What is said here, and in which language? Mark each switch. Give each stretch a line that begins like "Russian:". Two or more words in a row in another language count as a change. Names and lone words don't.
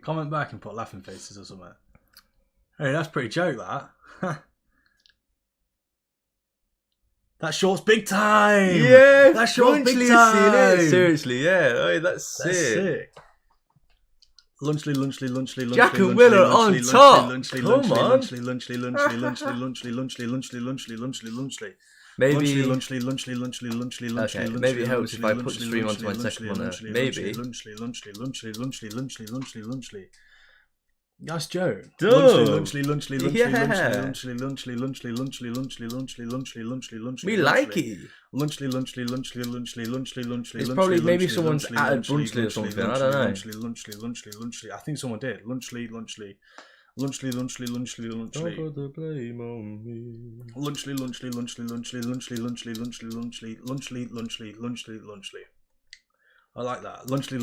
English: Comment back and put laughing faces or something. Hey, that's pretty joke, that. That short's big time! Yeah! That short's big Brunchly time! is seeing it. Seriously, yeah. Oh, that's sick. That's sick. Lunchly, lunchly, lunchly, lunchly. Jack and lunchly, Will are lunchly, on top. Lunchly, Come lunchly, on. lunchly, lunchly, lunchly, lunchly, lunchly, lunchly, lunchly, lunchly, lunchly, lunchly. Maybe. Lunchly, lunchly, lunchly, lunchly, lunchly. Okay, maybe it helps if I put the stream onto my second one there. Maybe. Lunchly, lunchly, lunchly, lunchly, lunchly, lunchly, lunchly. That's Joe. Duh. Lunchly, lunchly, lunchly, Yeah. lunchly, lunchly, lunchly, lunchly, lunchly, lunchly, lunchly, lunchly, lunchly. We like it. Lunchly, lunchly, lunchly, lunchly, lunchly, lunchly. It's probably maybe someone's added Brunchley or something. I don't know. Lunchly. I think someone did. Lunchly. Lunchly, lunchly, lunchly. Don't put the blame on me. Lunchly. I like that. Lunchly.